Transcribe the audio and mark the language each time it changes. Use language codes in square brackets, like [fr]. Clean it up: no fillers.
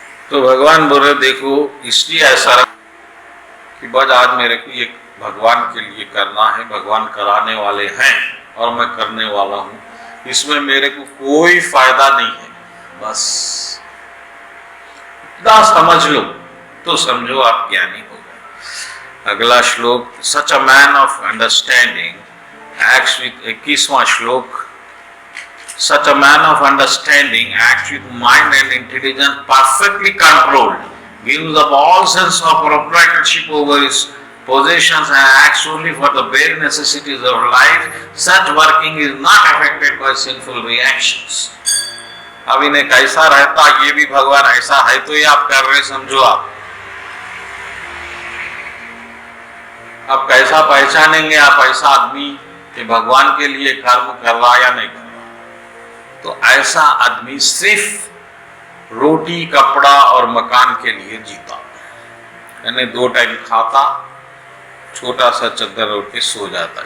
[hi] तो भगवान बोल रहे देखो इसलिए ऐसा कि बस आज मेरे को ये भगवान के लिए करना है, भगवान कराने वाले हैं और मैं करने वाला हूँ, इसमें मेरे को कोई फायदा नहीं है। बस इतना समझ लो तो समझो आप ज्ञानी हो गए। अगला श्लोक, [en] such a man of understanding acts with [hi] 21वां श्लोक, [en] such a man of understanding acts with mind and intelligence perfectly controlled, gives up all sense of proprietorship over his possessions and acts only for the bare necessities of life. Such working is not affected by sinful reactions. [hi] अब इन्हें कैसा रहता ये भी भगवान ऐसा है तो ये आप कर रहे समझो आप। अब कैसा पहचानेंगे आप ऐसा आदमी कि भगवान के लिए कर्म कर रहा या नहीं कर रहा? तो ऐसा आदमी सिर्फ रोटी कपड़ा और मकान के लिए जीता, यानी 2 टाइम खाता, छोटा सा चद्दर ओढ़ के सो जाता।